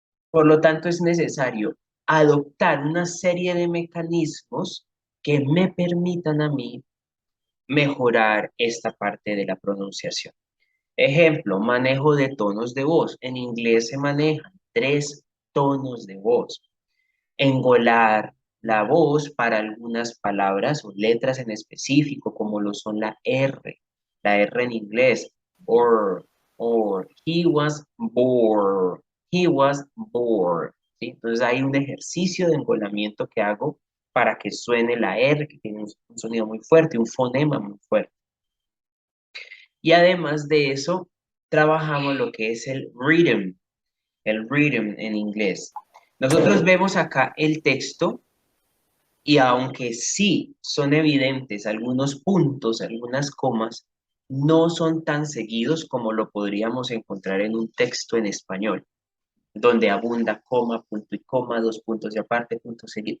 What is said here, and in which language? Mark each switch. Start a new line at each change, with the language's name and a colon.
Spanish: Por lo tanto, es necesario adoptar una serie de mecanismos que me permitan a mí mejorar esta parte de la pronunciación. Ejemplo, manejo de tonos de voz. En inglés se manejan 3 tonos de voz. Engolar la voz para algunas palabras o letras en específico, como lo son la R en inglés.
English: or, or he was bored, he was bored, ¿sí?
Spanish: Entonces hay un ejercicio de engolamiento que hago para que suene la R, que tiene un sonido muy fuerte, un fonema muy fuerte. Y además de eso, trabajamos lo que es el rhythm en inglés. Nosotros vemos acá el texto y aunque sí son evidentes algunos puntos, algunas comas, no son tan seguidos como lo podríamos encontrar en un texto en español, donde abunda coma, punto y coma, dos puntos de aparte, punto seguido.